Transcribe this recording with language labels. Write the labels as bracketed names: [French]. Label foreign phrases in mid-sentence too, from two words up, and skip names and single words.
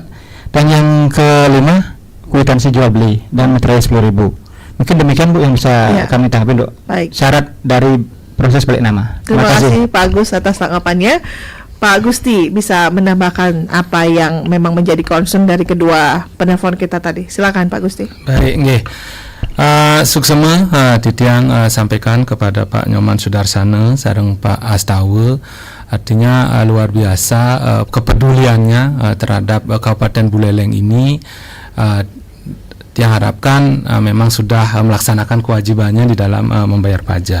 [Indonesian] Dan yang kelima, kwitansi jual beli dan materai 10.000. Mungkin demikian Bu yang bisa kami tanggapi untuk syarat dari proses balik nama. Terima kasih Pak Agus atas tanggapannya. Pak Gusti bisa menambahkan apa yang memang menjadi concern dari kedua penelpon kita tadi. Silakan Pak Gusti. Baik, [Balinese] nggih. Suksema titiang [Indonesian] sampaikan kepada Pak Nyoman Sudarsana sareng Pak Astawa, artinya luar biasa kepeduliannya terhadap Kabupaten Buleleng ini. Yang harapkan memang sudah melaksanakan kewajibannya di dalam membayar pajak.